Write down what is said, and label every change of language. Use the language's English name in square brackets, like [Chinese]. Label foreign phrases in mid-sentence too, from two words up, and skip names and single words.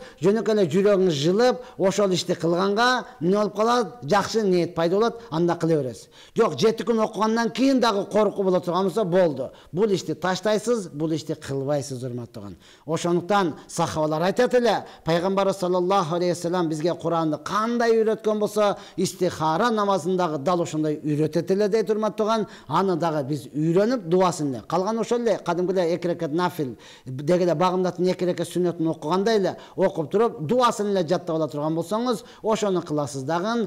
[Kyrgyz] Жөнөкөй эле жүрөгүңүз жылып, ошол ишти кылганга эмне болуп калат? Жакшы ниет пайда болот, анда кыла бересиз. Жок, 7 күн окугандан кийин дагы корку боло турган болсо, болду. Бул ишти таштайсыз, бул ишти кылбайсыз, урматтаган. Ошондуктан сахабалар айтат эле, пайгамбар [Arabic] صلى الله عليه وسلم [Kyrgyz] бизге Куранды кандай үйрөткөн болсо, истихара намазындагы дал ошондой үйрөтөт эле дейт, урматтаган. Аны дагы биз үйрөнүп дуасын эле, калган ошол эле кадимкидей 2 рекат нафил дегеле багымдатын 2 рекат сүннөтүн окугандай эле окуп туруп дуасын эле жаттап ала турган болсоңуз, ошону кыласыз дагы.